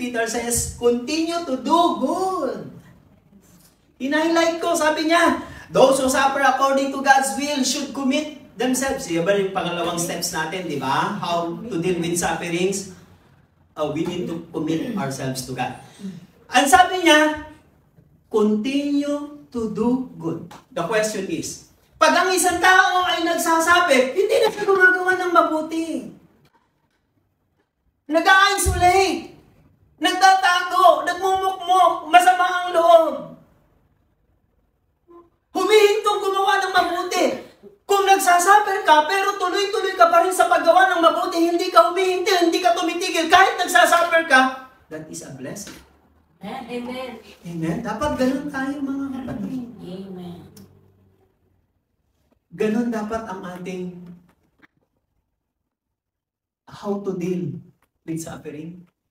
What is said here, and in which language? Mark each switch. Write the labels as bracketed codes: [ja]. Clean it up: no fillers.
[en] Peter says, continue to do good. [tl] Hinighlight ko, sabi niya, [en] those who suffer according to God's will should commit themselves. [tl] Yan ba yung pangalawang steps natin, di ba? [en] How to deal with sufferings? We need to commit ourselves to God. [tl] Ang sabi niya, [en] continue to do good. The question is, [tl] pag ang isang tao ay nagsasuffer, hindi na siya gumagawa ng mabuti. Nag-isolate, nagtatago, nagmumukmok, masama ang loob. Humihintong gumawa ng mabuti. Kung nagsasuffer ka, pero tuloy-tuloy ka pa rin sa paggawa ng mabuti, hindi ka humihinti, hindi ka tumitigil, kahit nagsasuffer ka, [en] that is a blessing. Amen. Amen? [tl] Dapat ganun tayo, mga kapatid. Amen. Ganun dapat ang ating [en] how to deal with suffering.